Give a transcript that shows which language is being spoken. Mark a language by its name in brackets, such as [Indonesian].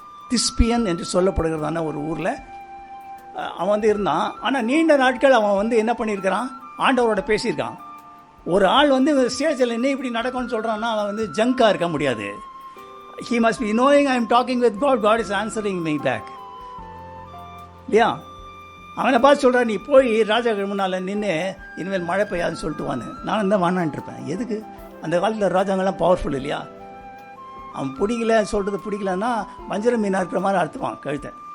[Tamil] Thespian என்று சொல்லப்படுகிறதான ஒரு ஊரில் அவன் வந்து இருந்தான். ஆனால் நீண்ட நாட்கள் அவன் வந்து என்ன பண்ணியிருக்கிறான், ஆண்டவரோட பேசியிருக்கான். ஒரு ஆள் வந்து ஸ்டேஜில் என்ன இப்படி நடக்கும்னு சொல்கிறான்னா அவன் வந்து ஜங்காக இருக்க முடியாது. [English] He must be knowing I am talking with God. God is answering me back. [Tamil] இல்லையா? அவனை பார்த்து சொல்கிறான், நீ போய் ராஜா முன்னால் நின்று இனிமேல் மழை பெய்யாதுன்னு சொல்லிட்டு வான்னு. நானும் தான் வானான்ட்டு இருப்பேன். எதுக்கு? அந்த காலத்தில் ராஜாங்கெல்லாம் பவர்ஃபுல் இல்லையா? அவன் பிடிக்கல சொல்கிறது பிடிக்கலன்னா வஞ்சர மீனாக இருக்கிற மாதிரி அறுத்துவான் கழுத்தை.